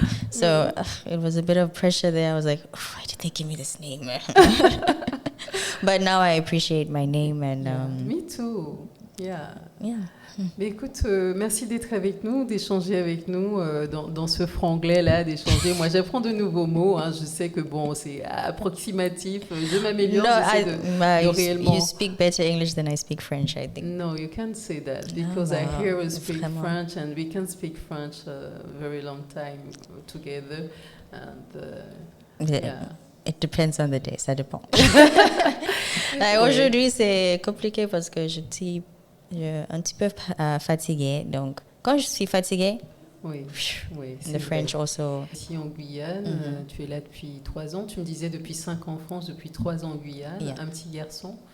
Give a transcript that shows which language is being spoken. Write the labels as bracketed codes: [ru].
[en] So it was a bit of pressure there. I was like, why did they give me this name? But now I appreciate my name. And me too. Yeah. [fr] Mais écoute, merci d'être avec nous, d'échanger avec nous dans ce franglais-là, d'échanger. Moi, j'apprends de nouveaux mots. Hein. Je sais que bon, c'est approximatif. Je m'améliore. [en] No, you speak better English than I speak French, I think. No, you can't say that because I hear you speak French, and we can speak French a very long time together. And It depends on the day, [fr] ça dépend. Aujourd'hui, c'est compliqué parce que je suis un petit peu fatiguée. Donc, quand je suis fatiguée, [en] the French [fr] vrai. [en] Also. [fr] Ici en Guyane, tu es là depuis 3 ans. Tu me disais depuis 5 ans en France, depuis 3 ans en Guyane. Un petit garçon.